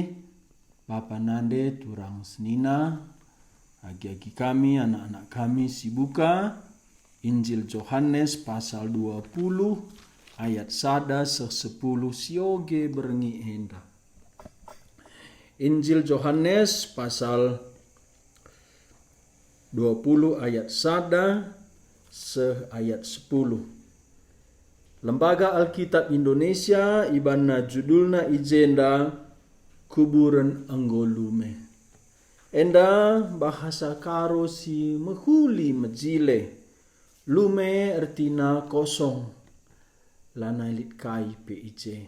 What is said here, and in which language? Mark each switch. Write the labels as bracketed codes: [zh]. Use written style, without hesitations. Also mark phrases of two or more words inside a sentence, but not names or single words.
[btx] Bapa nande turang senina. Agi-agi kami, anak-anak kami sibuka. [id] Injil Yohanes pasal 20 ayat 1-10 [btx] sioge berngi enda. [id] Injil Yohanes pasal 20 ayat 1 ayat 10. [btx] Lembaga Alkitab Indonesia ibana judulna ijenda kuburan anggolume. Enda bahasa karo si mehuli mejile. Lume ertina kosong. Lana ilit kai pe ije.